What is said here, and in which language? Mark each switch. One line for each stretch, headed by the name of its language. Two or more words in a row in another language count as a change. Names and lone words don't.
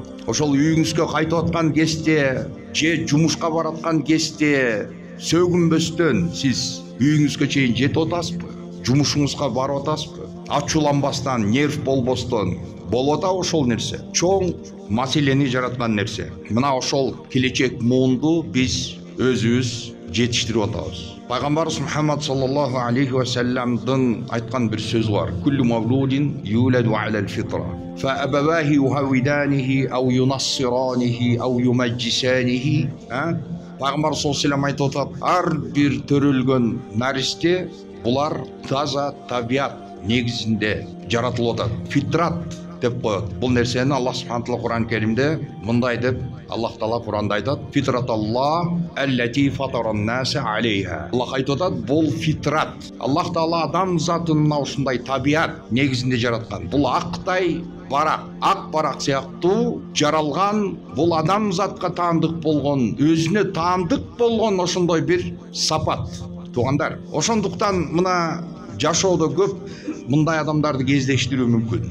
Kyrgyz: Ошол үйүңүзгө кайтып аткан кезде же жумушка бараткан кезде сөгүнбөстөн сиз үйүңүзгө чейин жетип атасызбы? Жумушуңузга барып атасызбы? Ачууланбастан, нерв болбостон болуп атабы ошол нерсе? Чоң маселени жараткан нерсе. Мына ошол келечек муунду биз өзүбүз жетиштирип атабыз. Пайгамбарыбыз Мухаммад
Arabic: صلى الله عليه و سلم
Kyrgyz: айткан бир сөзү бар.
Arabic: كل مولود يولد على الفطرة ف أبواه يهودانه أو ينصرانه أو يمجسانه.
Kyrgyz: Пайгамбар
Arabic: صلى الله عليه و سلم
Kyrgyz: айтып атат, ар бир төрөлгөн наристе булар таза табиат негизинде жаратылып атат. Фитрат деп коет. Бул нерсени
Arabic: الله سبحانه تعالى
Kyrgyz: Кур'ан Керимде мындай деп Аллах Таала Кур'анда айтат:
Arabic: فطرة الله التي فطر الناس عليها.
Kyrgyz: Аллах айтып атат, бул фитрат. Аллах Таала адам затын ушундай табиат негизинде жараткан. Бул актай барак, ак барак сыяктуу жаралган, бул адам затка таандык болгон, өзүнө таандык болгон ошондой бир сапат. Туугандар, ошондуктан мына жашоодо көп мындай адамдарды кездештирүү мүмкүн.